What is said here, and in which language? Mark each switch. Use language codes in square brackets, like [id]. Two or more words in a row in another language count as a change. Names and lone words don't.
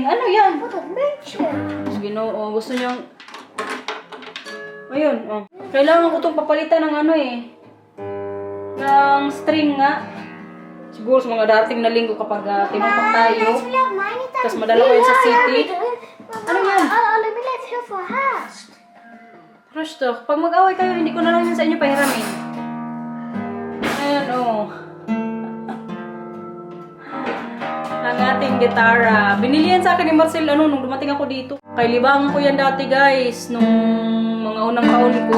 [tl] Ano yan? Ginoo, gusto niyang... Ayun, Kailangan ko itong papalitan ng ng string nga. Siguro sa mga darating na linggo kapag tinumpak tayo. Tapos madala ko yun sa city. Ano yan? [nl] Alle Mila is heel veel haast. Rustok, [tl] pag mag-away kayo, hindi ko na lang yun sa inyo pahiramin. Ayan, oh. Ang ating gitara. Binili yan sa akin ni Marcel, nung dumating ako dito. Kay libangan ko yan dati, guys. Nung mga unang taon ko.